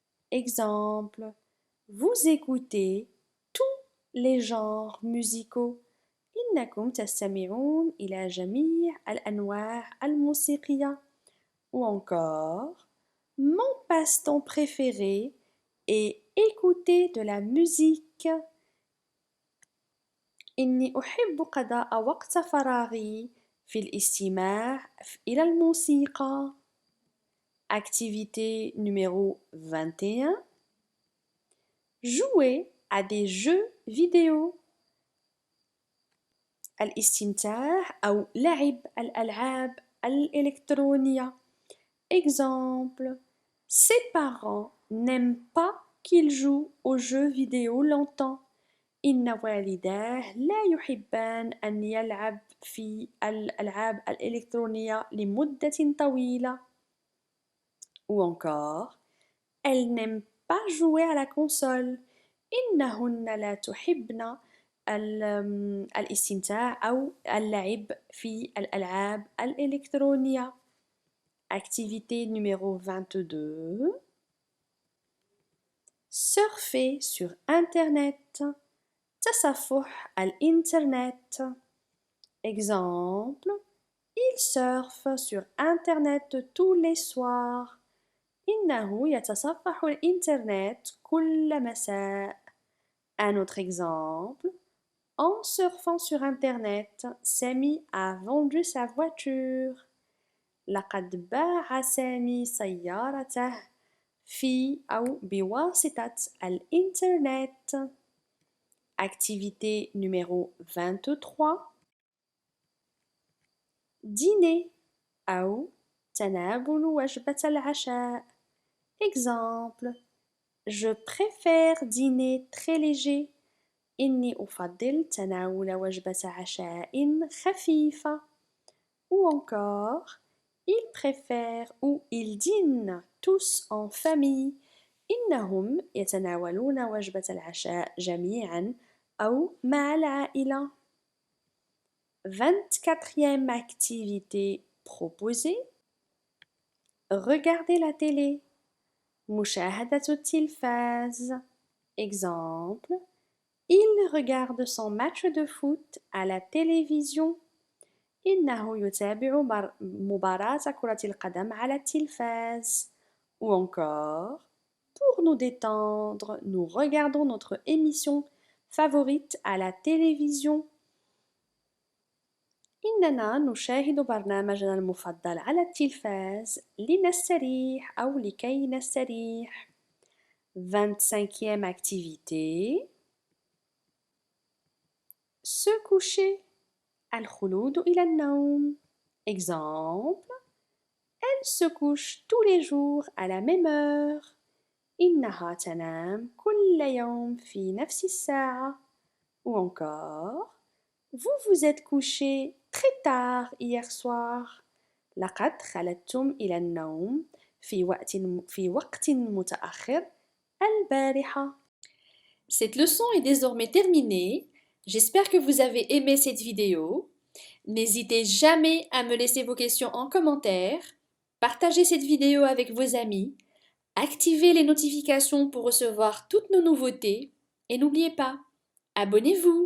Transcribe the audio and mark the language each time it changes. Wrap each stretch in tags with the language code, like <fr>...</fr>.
<fr>Exemple, vous écoutez tous les genres musicaux.</fr> <ar>إنكم تستمعون إلى جميع الأنواع الموسيقية.</ar> <fr>Ou encore, mon passe-temps préféré est écouter de la musique.</fr> <ar>إني أحب قضاء وقت فراغي في الاستماع إلى الموسيقى.</ar> <fr>Activité numéro 21. Jouer à des jeux vidéo.</fr> <ar>الاستمتاع أو لعب الألعاب الإلكترونية.</ar> <fr>Exemple, ses parents n'aiment pas qu'il joue aux jeux vidéo longtemps.</fr> <ar>إن والداه لا يحبان أن يلعب في الألعاب الإلكترونية لمدة طويلة.</ar> <fr>Ou encore, elles n'aiment pas jouer à la console.</fr> <ar>إنهن لا تحبن الاستمتاع أو اللعب في الألعاب الإلكترونية.</ar> <fr>Activité numéro 22. Surfer sur Internet.</fr> <ar>تصفح الإنترنت.</ar> <fr>Exemple, il surfe sur Internet tous les soirs.</fr> <ar>إنه يتصفح الإنترنت كل مساء.</ar> <fr>Un autre exemple, en surfant sur Internet, Sami a vendu sa voiture.</fr> <ar>لقد باع سامي سيارته في أو بواسطة الإنترنت.</ar> <fr>Activité numéro 23. Dîner</fr> <ar>أو تناول وجبة العشاء.</ar> <fr>Exemple, je préfère dîner très léger.</fr> <ar>إني أفضل تناول وجبة عشاء خفيفة.</ar> <fr>Ou encore, ils préfèrent ou ils dînent tous en famille.</fr> <ar>إنهم يتناولون وجبة العشاء جميعا أو مع العائلة.</ar> <fr>24e activité proposée. Regarder la télé.</fr> <ar>مشاهدة التلفاز.</ar> <fr>Exemple, il regarde son match de foot à la télévision.</fr> <ar>إنه يتابع مباراة كرة القدم على التلفاز.</ar> <fr>Ou encore, pour nous détendre, nous regardons notre émission favorite à la télévision.</fr> <ar>إننا نشاهد برنامجنا المفضل على التلفاز لنستريح أو لكي نستريح.</ar> <fr>25e activité. Se coucher.</fr> <ar>الخلود إلى النوم.</ar> <fr>Exemple, elle se couche tous les jours à la même heure.</fr> <ar>إنها تنام كل يوم في نفس الساعة.</ar> <fr>Ou encore, vous vous êtes couché très tard hier soir.</fr> <ar>لقد خلدتم إلى النوم في وقت متأخر البارحة.</ar> <fr>Cette leçon est désormais terminée. J'espère que vous avez aimé cette vidéo. N'hésitez jamais à me laisser vos questions en commentaire. Partagez cette vidéo avec vos amis. Activez les notifications pour recevoir toutes nos nouveautés. Et n'oubliez pas, abonnez-vous!</fr>